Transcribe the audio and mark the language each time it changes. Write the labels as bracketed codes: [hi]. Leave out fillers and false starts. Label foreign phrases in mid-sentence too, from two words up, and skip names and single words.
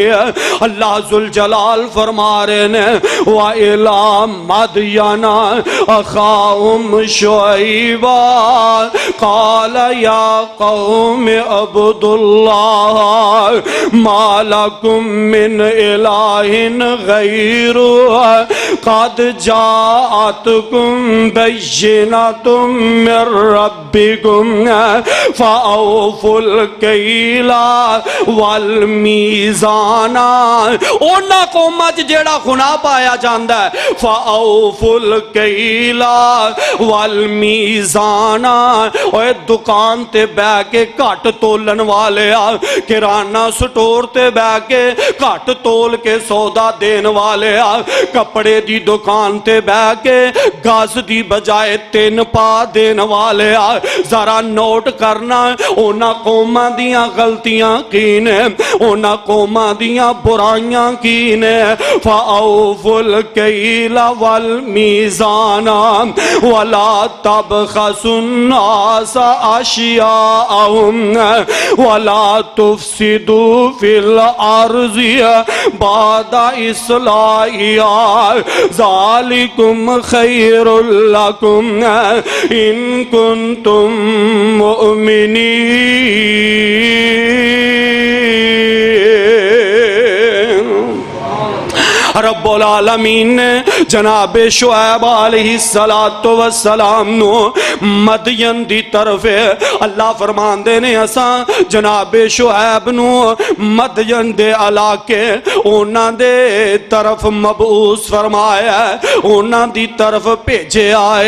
[pa] اللہ ذوالجلال فرما رہے نے [ar] وَإِلَىٰ مَدْيَنَ أَخَاهُمْ شُعَيْبًا قَالَ يَا قَوْمِ اعْبُدُوا اللَّهَ مَا لَكُم مِّنْ إِلَٰهٍ غَيْرُهُ قَدْ جَاءَتْكُمْ بَيِّنَةٌ مِّن رَّبِّكُمْ فَأَوْفُوا الْكَيْلَ وَالْمِيزَانَ۔ [pa] اونا قوماں جیڑا گناہ پایا جاندا ہے [ar] فَأَوْفُوا الْكَيْلَ وَالْمِيزَانَ، [pa] اوے دکان تے بے کے گھٹ تولن والے کرانہ سٹور تے بے کے گھٹ تول کے سودا دین والے کپڑے دی دکان تے بے کے گاز دی بجائے 3 پا دین والے ذرا نوٹ کرنا اونا قوماں دیاں غلطیاں کی نے، اونا قوماں دیاں برائیاں کی نے۔ [ar] فَأَوْفُوا الْكَيْلَ وَالْمِيزَانَ وَلَا تَبْخَسُوا النَّاسَ أَشْيَاءَهُمْ وَلَا تُفْسِدُوا فِي الْأَرْضِ بَعْدَ إِصْلَاحِهَا ذَلِكُمْ خَيْرٌ لَكُمْ إِن كُنتُم مُؤْمِنِينَ۔ [pa] رب العالمین نے جناب شعیب علیہ السلام نو مدین دی طرف اللہ فرمان دے نے اساں جناب شعیب نو مدین دے علاقے اونا دے طرف مبعوث فرمایا، اونا دی طرف بھیجے آئے۔